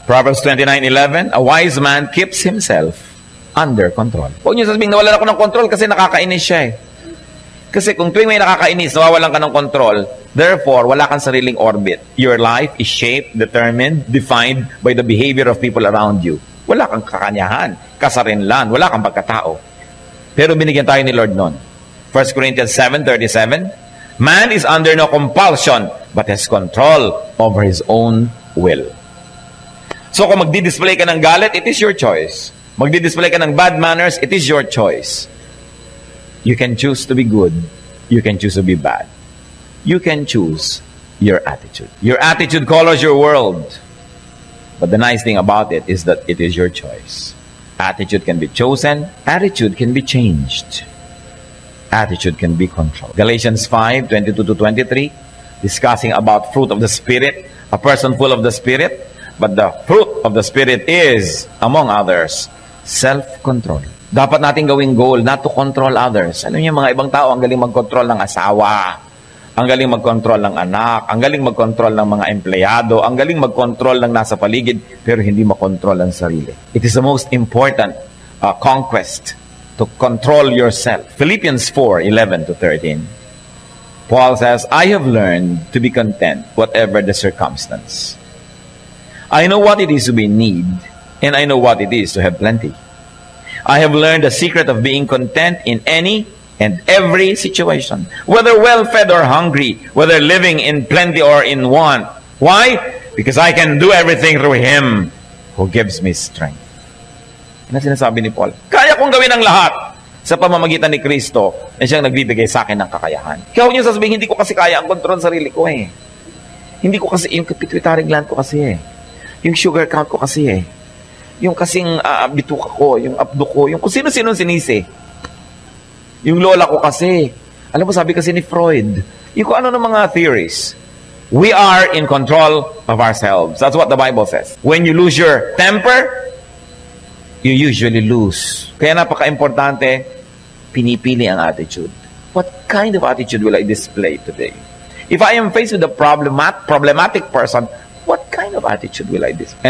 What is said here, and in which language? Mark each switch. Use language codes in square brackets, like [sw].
[en] Proverbs 29:11, a wise man keeps himself under control. [tl] Huwag niyo sabihin, nawalan ako ng control kasi nakakainis siya Kasi kung tuwing may nakakainis, nawawalan ka ng control, therefore, wala kang sariling orbit. [en] Your life is shaped, determined, defined by the behavior of people around you. [tl] Wala kang kakanyahan, kasarinlan, wala kang pagkatao. Pero binigyan tayo ni Lord nun. [en] 1 Corinthians 7:37, man is under no compulsion, but has control over his own will. So [tl] kung magdi-display ka ng galit, [en] it is your choice. [tl] Magdi-display ka ng [en] bad manners, it is your choice. You can choose to be good. You can choose to be bad. You can choose your attitude. Your attitude colors your world. But the nice thing about it is that it is your choice. Attitude can be chosen. Attitude can be changed. Attitude can be controlled. Galatians 5:22-23, discussing about fruit of the Spirit. A person full of the Spirit, but the fruit of the Spirit is, among others, self-control. [tl] Dapat natin gawing [en] goal not to control others. [tl] Alam niyo, mga ibang tao, ang galing mag-control ng asawa, ang galing mag-control ng anak, ang galing mag-control ng mga empleyado, ang galing mag-control ng nasa paligid, pero hindi makontrol ang sarili. [en] It is the most important conquest to control yourself. Philippians 4:11-13. Paul says, I have learned to be content whatever the circumstance. I know what it is to be in need, and I know what it is to have plenty. I have learned the secret of being content in any and every situation, whether well-fed or hungry, whether living in plenty or in want. Why? Because I can do everything through Him who gives me strength. [tl] Ano sinasabi ni Paul? Kaya kong gawin ang lahat sa pamamagitan ni Kristo na siyang nagbibigay sa akin ng kakayahan. Kaya huwag niyo sasabihin, hindi ko kasi kaya ang kontrol sarili ko Hindi ko kasi, yung pituitary gland ko kasi Yung sugar count ko kasi Yung kasing bituka ko, yung abdo ko, yung kung sino-sino sinisi. Yung lola ko kasi. Alam mo, sabi kasi ni Freud, yung kung ano ng mga theories. [en] We are in control of ourselves. That's what the Bible says. When you lose your temper, you usually lose. [tl] Kaya napaka-importante, pinipili ang attitude. [en] What kind of attitude will I display today? If I am faced with a problematic person, what kind of attitude will I display?